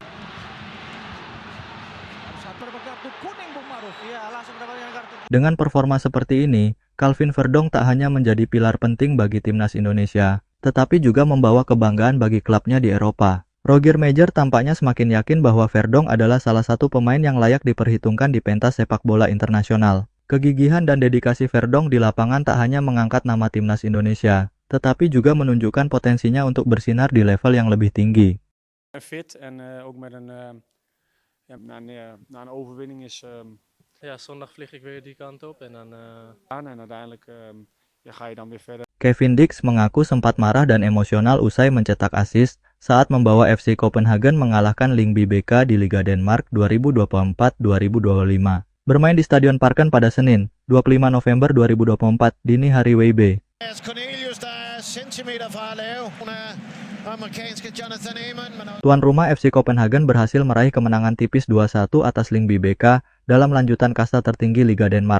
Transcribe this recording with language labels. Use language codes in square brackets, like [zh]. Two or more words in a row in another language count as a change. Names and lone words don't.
[id] Dengan performa seperti ini, Calvin Verdong tak hanya menjadi pilar penting bagi timnas Indonesia, tetapi juga membawa kebanggaan bagi klubnya di Eropa. Roger Major tampaknya semakin yakin bahwa Verdong adalah salah satu pemain yang layak diperhitungkan di pentas sepak bola internasional. Kegigihan dan dedikasi Verdong di lapangan tak hanya mengangkat nama timnas Indonesia, tetapi juga menunjukkan potensinya untuk bersinar di level yang lebih tinggi. [nl] Fit en ook met na een overwinning is. Ja, zondag vlieg ik weer die kant op en dan en uiteindelijk ga je dan weer verder. [id] Kevin Dix mengaku sempat marah dan emosional usai mencetak assist saat membawa FC Copenhagen mengalahkan Lyngby BK di Liga Denmark 2024-2025. Bermain di Stadion Parken pada Senin, 25 November 2024, dini hari WIB. Tuan rumah FC Copenhagen berhasil meraih kemenangan tipis 2-1 atas Lyngby BK dalam lanjutan kasta tertinggi Liga Denmark.